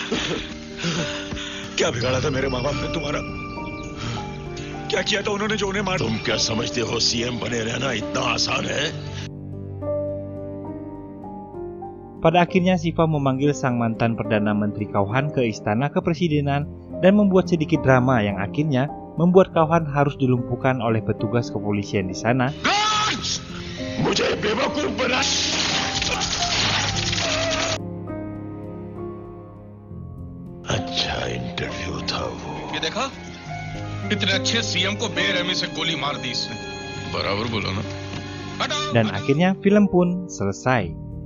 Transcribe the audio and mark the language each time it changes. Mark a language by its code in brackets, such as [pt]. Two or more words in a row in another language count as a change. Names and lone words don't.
[hi] क्या बिगाड़ा था मेरे माँ बाप ने तुम्हारा? क्या किया था उन्होंने जो उन्हें मार? तुम क्या समझते हो सीएम बने रहना इतना आसान है? [id] Pada akhirnya Shiva memanggil sang mantan Perdana Menteri Kauhan ke istana kepresidenan dan membuat sedikit drama yang akhirnya membuat Kauhan harus dilumpuhkan oleh petugas kepolisian di sana. [hi] अच्छा इंटरव्यू था वो। ये देखा, इतने अच्छे सीएम को बेरहमी से गोली मार दी इसने। बराबर बोला ना। [id] Dan akhirnya film pun selesai.